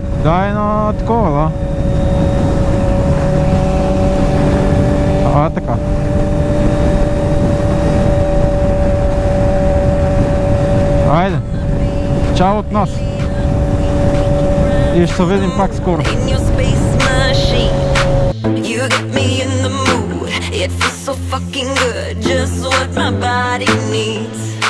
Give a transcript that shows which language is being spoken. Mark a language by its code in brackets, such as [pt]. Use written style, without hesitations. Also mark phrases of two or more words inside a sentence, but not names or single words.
[bg] Дай на такова, да. Така. Айде. Чао от нас. И ще се видим пак скоро. [en] It feels so fucking good, just what my body needs.